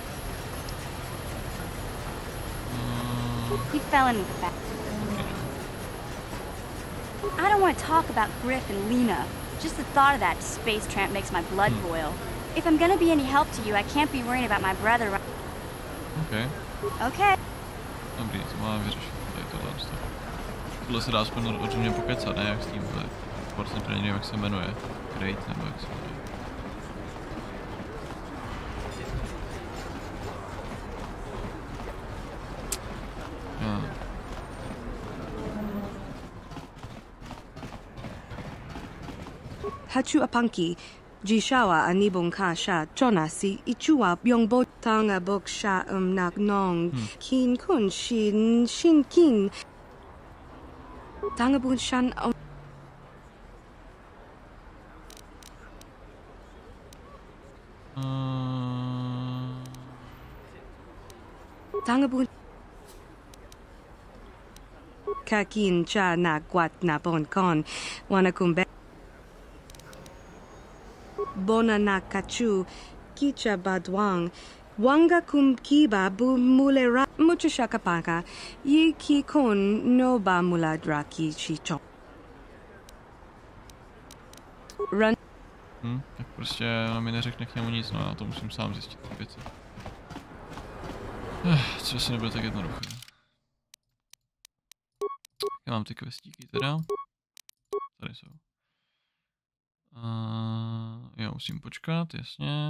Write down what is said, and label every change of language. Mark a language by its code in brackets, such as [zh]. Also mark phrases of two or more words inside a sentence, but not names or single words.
[en] He fell in with that. I don't want to talk about Griff and Lena. Just the thought of that space tramp makes my blood boil. If I'm gonna be any help to you, I can't be worrying about my brother. Okay. Okay. [cs] Dobrý, to máme vyřešit tady tohle. Tohle se dá aspoň rozhodně pokecat, ne jak s tím, ale nevím, jak se jmenuje. Great, nebo jak se jmenuje. Hachu apanki, jishawa anibong kasha, chonasi, ichua byongbo tanga boksha nak nong, kin kun shin kin. Tanga bun shan Tanga bun Kakin cha na gwat na bon kon, wanakumbe. Bona na kachu, kicha badwang, wanga kum kiba bu mulera, mucho shakapaka, yi ki kon no ba muladra ki chicho. [en] Run. [cs] Tak prostě mi neřekne k němu nic, no já to musím sám zjistit ty věci. Co asi nebude tak jednoduché. Já mám ty questíky teda. Tady jsou. Já musím počkat, jasně.